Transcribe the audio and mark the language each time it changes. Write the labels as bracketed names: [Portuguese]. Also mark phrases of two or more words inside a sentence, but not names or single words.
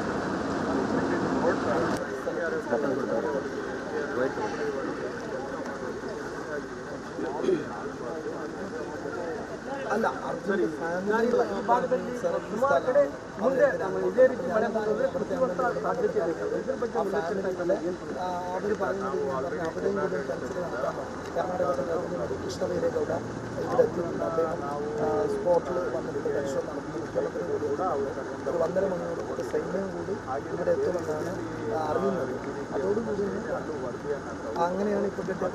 [Kannada] ಅಲ್ಲ ಈ ಭಾಗದಲ್ಲಿ ಸುಮಾರು ಕಡೆ ಮುಂದೆ ಇದೇ ರೀತಿ ಮಳೆ ಬಂದರೆ ಪ್ರತಿಭಟನಾ ಸಾಧ್ಯತೆ ಇದೆ. ಇದ್ರ ಬಗ್ಗೆ ಅವರು ಕರ್ನಾಟಕದ ಕೃಷ್ಣ ಬೈರೇಗೌಡ [Malayalam] ഇവിടെ എത്തിയിട്ടുണ്ട്. അദ്ദേഹം സ്പോട്ടിൽ വന്നിട്ട് പരിശോധന നടത്തുന്ന മുഖ്യമന്ത്രി കൂടിയാണ്. ഒരു 1:30 മണിയോടുകൂടി സൈന്യം കൂടി ഇവിടെ എത്തുമെന്നാണ് അറിയുന്നത്. അതോടുകൂടി അങ്ങനെയാണ് ഇപ്പോൾ കിട്ടിയത്.